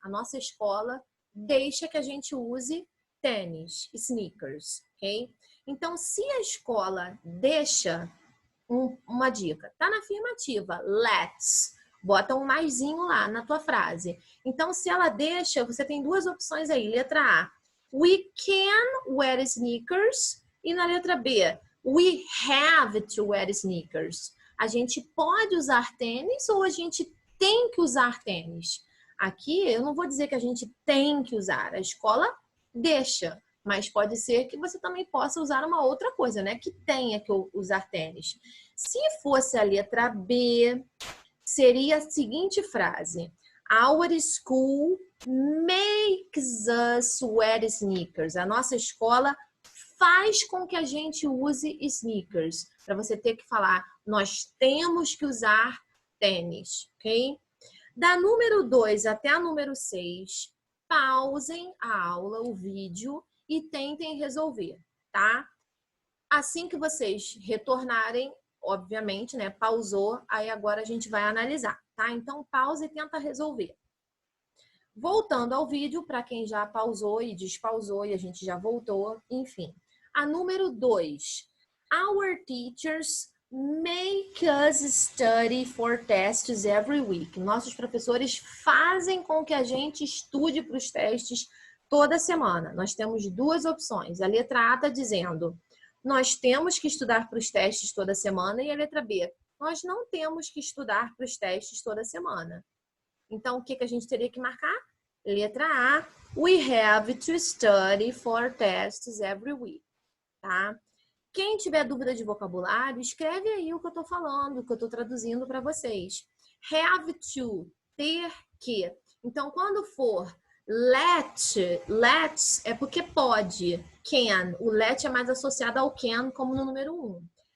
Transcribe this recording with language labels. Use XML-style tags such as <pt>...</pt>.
<pt>A nossa escola deixa que a gente use tênis, sneakers, ok? Então, se a escola deixa, uma dica, tá na afirmativa, let's, bota um maisinho lá na tua frase. Então, se ela deixa, você tem duas opções aí. Letra A,</pt> <en>we can wear sneakers.</en> <pt>E na letra B,</pt> <en>we have to wear sneakers.</en> <pt>A gente pode usar tênis ou a gente tem que usar tênis? Aqui, eu não vou dizer que a gente tem que usar. A escola deixa. Mas pode ser que você também possa usar uma outra coisa, né? Que tenha que usar tênis. Se fosse a letra B, seria a seguinte frase.</pt> <en>Our school makes us wear sneakers.</en> <pt>A nossa escola faz com que a gente use sneakers. Para você ter que falar, nós temos que usar tênis, ok? Da número 2 até a número 6, pausem a aula, o vídeo, e tentem resolver, tá? Assim que vocês retornarem, obviamente, né? Pausou, aí agora a gente vai analisar, tá? Então, pausa e tenta resolver. Voltando ao vídeo, para quem já pausou e despausou e a gente já voltou, enfim. A número 2.</pt> <en>Our teachers make us study for tests every week.</en> <pt>Nossos professores fazem com que a gente estude para os testes toda semana. Nós temos duas opções. A letra A está dizendo, nós temos que estudar para os testes toda semana. E a letra B, nós não temos que estudar para os testes toda semana. Então, o que a gente teria que marcar? Letra A,</pt> <en>we have to study for tests every week, tá?</en> <pt>Quem tiver dúvida de vocabulário, escreve aí o que eu estou falando, o que eu estou traduzindo para vocês.</pt> <en>Have to,</en> <pt>ter que. Então, quando for let é porque pode. Can, o let é mais associado ao can, como no número 1.</pt>